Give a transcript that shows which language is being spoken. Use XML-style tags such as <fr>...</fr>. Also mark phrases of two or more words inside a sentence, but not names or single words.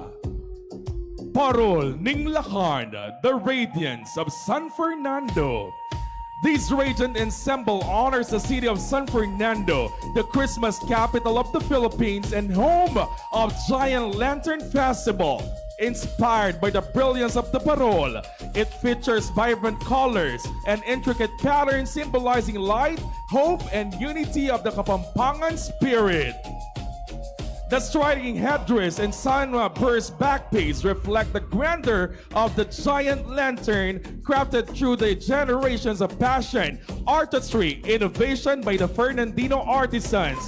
<pam>Parol ning Lacan,</pam> <en>the radiance of San Fernando. This radiant ensemble honors the city of San Fernando, the Christmas capital of the Philippines and home of Giant Lantern Festival. Inspired by the brilliance of the parol, it features vibrant colors and intricate patterns symbolizing light, hope, and unity of the Kapampangan spirit. The striking headdress and sunburst backpiece reflect the grandeur of the giant lantern, crafted through the generations of passion, artistry, innovation by the Fernandino artisans.</en>